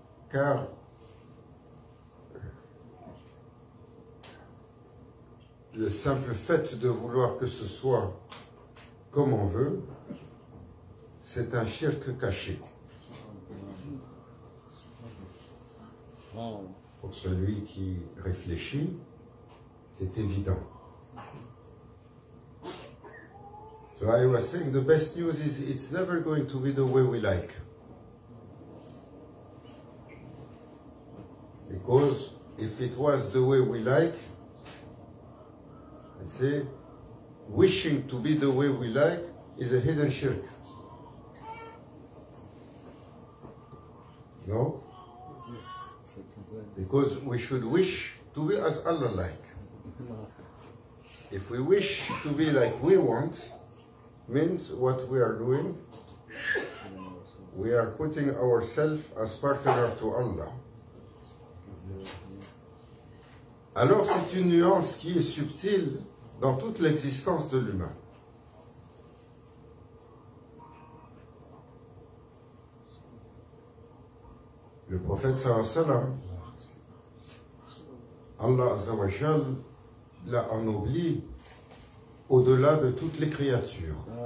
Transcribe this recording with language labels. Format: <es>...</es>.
<fr>Car le simple fait de vouloir que ce soit comme on veut, c'est un shirk caché. Pour celui qui réfléchit, c'est évident.</fr> <en>So I was saying the best news is it's never going to be the way we like. Because if it was the way we like, I say, wishing to be the way we like is a hidden shirk. No? Because we should wish to be as Allah like. If we wish to be like we want, means what we are doing, we are putting ourselves as partner to Allah.</en> <fr>Alors c'est une nuance qui est subtile dans toute l'existence de l'humain. Le prophète</fr> <ar>sallallahu alayhi wa sallam, Allah Azza wa Jal</ar> <fr>l'a ennobli au-delà de toutes les créatures.</fr>